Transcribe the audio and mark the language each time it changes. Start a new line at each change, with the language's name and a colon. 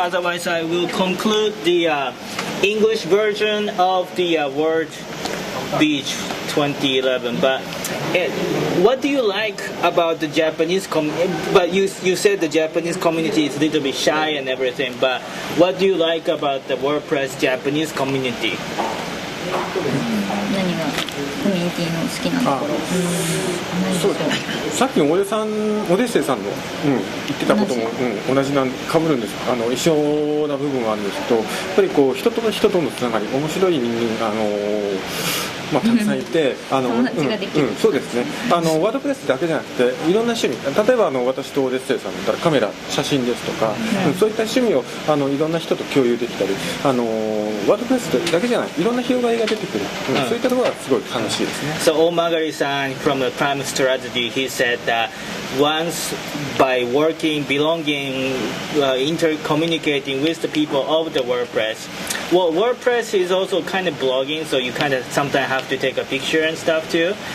English: Otherwise, I will conclude the English version of the WordBeach 2011. But what do you like about the Japanese but you said the Japanese community is a little bit shy and everything. But what do you like about the WordPress Japanese community?
Japanese: 何がコミュニティの好きなところ。そうですね。さっきのオデッセイさんの、言ってたことも、同じ被るんです。一緒な部分はあるんですけど、やっぱりこう人と人とのつながり、面白い人間たくさんいて、そうですね。ワードプレスだけじゃなくて、いろんな趣味、例えば私とオデッセイさんだったらカメラ、写真ですとか、そういった趣味をいろんな人と共有できたり、ワードプレスだけじゃない、いろんな広がりが出てくる、そういったところがすごい楽しいですね。
English: So Omagari-san from the Prime Strategy, he said that once by working, belonging, intercommunicating with the people of the WordPress. Well, WordPress is also kind of blogging, so you kind of sometimes have to take a picture and stuff too.